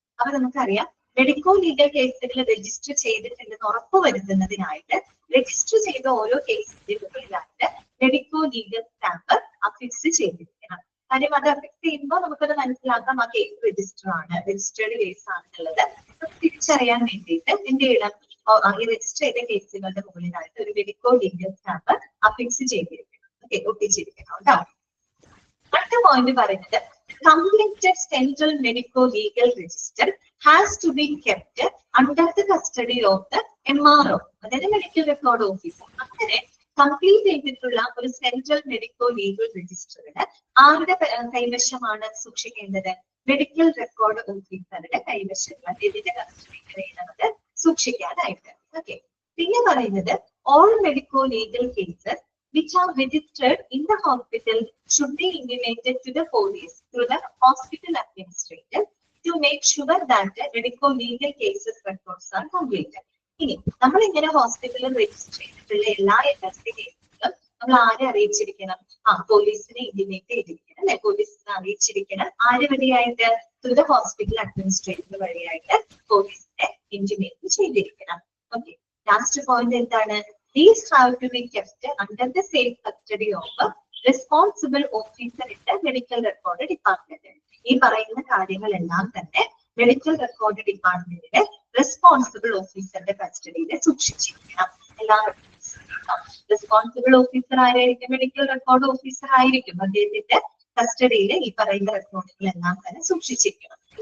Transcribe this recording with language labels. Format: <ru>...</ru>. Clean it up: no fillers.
<ml>അപ്പൊ നമുക്കറിയാം medico legal കേസുകൾ രജിസ്റ്റർ ചെയ്തിട്ടുണ്ടെന്ന് ഉറപ്പുവരുത്തുന്നതിനായിട്ട് രജിസ്റ്റർ ചെയ്ത ഓരോ കേസിന്റെ മുകളിലായിട്ട് മെഡിക്കോ ലീഗൽ സ്റ്റാമ്പ് അഫിക്സ് ചെയ്തിരിക്കണം. കാര്യം അത് അഫിക്സ് ചെയ്യുമ്പോൾ നമുക്കത് മനസ്സിലാക്കാം ആ കേസ് രജിസ്റ്റർ ആണ്, രജിസ്റ്റേർഡ് കേസ് ആണെന്നുള്ളത് തിരിച്ചറിയാൻ വേണ്ടിയിട്ട് എന്ത് ചെയ്യണം? ഈ രജിസ്റ്റർ ചെയ്ത കേസുകളുടെ മുകളിലായിട്ട് ഒരു മെഡിക്കോ ലീഗൽ സ്റ്റാമ്പ് അഫിക്സ് ചെയ്തിരിക്കണം. ഓക്കെ, ഒട്ടിച്ചിരിക്കണം കേട്ടോ. അടുത്ത പോയിന്റ് പറയുന്നത്,</ml> <en>completed central medico legal register has to be kept under the custody of the MRO,</en> <ml>അതായത് മെഡിക്കൽ റെക്കോർഡ് ഓഫീസർ. അങ്ങനെ കംപ്ലീറ്റ് ചെയ്തിട്ടുള്ള ഒരു സെൻട്രൽ മെഡിക്കോ ലീഗൽ രജിസ്റ്ററിന് ആരുടെ കൈവശമാണ് സൂക്ഷിക്കേണ്ടത്? മെഡിക്കൽ റെക്കോർഡ് ഓഫീസറുടെ കൈവശമാണ് ഇതിന്റെ കസ്റ്റഡിയിൽ സൂക്ഷിക്കാനായിട്ട്. ഓക്കെ, പിന്നെ പറയുന്നത്</ml> <en>all medico legal cases which are registered in the hospital should be intimated to the police through the hospital administrator to make sure that the medico legal cases records are completed.</en> <ml>ഇനി നമ്മൾ ഇങ്ങനെ ഹോസ്പിറ്റലിൽ register ചെയ്തിട്ടുള്ള എല്ലാ MLC കേസുകളും നമ്മൾ ആരെ അറിയിച്ചിരിക്കണം? പോലീസിനെ ഇന്റിമേറ്റ് ചെയ്തിരിക്കണം അല്ലെ, പോലീസിനെ അറിയിച്ചിരിക്കണം. ആര് വഴിയായിട്ട്?</ml> <en>through the hospital administrator</en> <ml>വഴിയായിട്ട് പോലീസിനെ ഇന്റിമേറ്റ് ചെയ്തിരിക്കണം. ഓക്കെ, ലാസ്റ്റ് പോയിന്റ് എന്താണ്?</ml> <en>These have to be kept under the safe custody of a responsible officer in the medical record department.</en> <ml>ഈ പറയുന്ന കാര്യങ്ങളെല്ലാം തന്നെ മെഡിക്കൽ റെക്കോർഡ് ഡിപ്പാർട്ട്മെന്റിന്റെ റെസ്പോൺസിബിൾ ഓഫീസറുടെ കസ്റ്റഡിയിൽ സൂക്ഷിച്ചിരിക്കണം. എല്ലാ റെസ്പോൺസിബിൾ ഓഫീസർ ആരായിരിക്കും? മെഡിക്കൽ റെക്കോർഡ് ഓഫീസർ ആയിരിക്കും. അദ്ദേഹത്തിന്റെ കസ്റ്റഡിയിൽ ഈ പറയുന്ന റെക്കോർഡുകളെല്ലാം തന്നെ സൂക്ഷിച്ചിരിക്കണം.</ml>